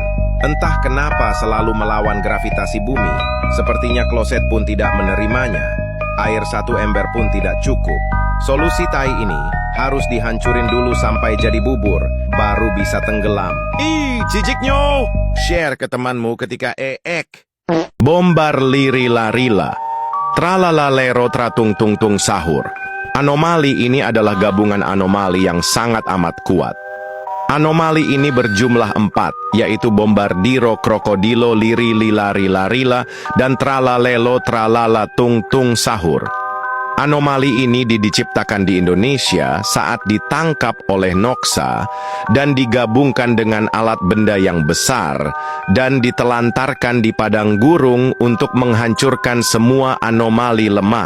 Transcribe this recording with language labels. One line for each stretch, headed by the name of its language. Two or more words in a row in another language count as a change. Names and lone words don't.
Indonesian: Entah kenapa selalu melawan gravitasi bumi. Sepertinya kloset pun tidak menerimanya. Air 1 ember pun tidak cukup. Solusi tai ini harus dihancurin dulu sampai jadi bubur, baru bisa tenggelam. Jijiknya! Share ke temanmu ketika Bombar liri-larila. Tralalalero tratung sahur. Anomali ini adalah gabungan anomali yang sangat amat kuat. Anomali ini berjumlah 4, yaitu Bombardiro, Krokodilo, Liri, Lilari, Larila, dan Tralalelo, Tralala, Tung Sahur. Anomali ini diciptakan di Indonesia saat ditangkap oleh Noxa dan digabungkan dengan alat benda yang besar dan ditelantarkan di padang gurun untuk menghancurkan semua anomali lemah.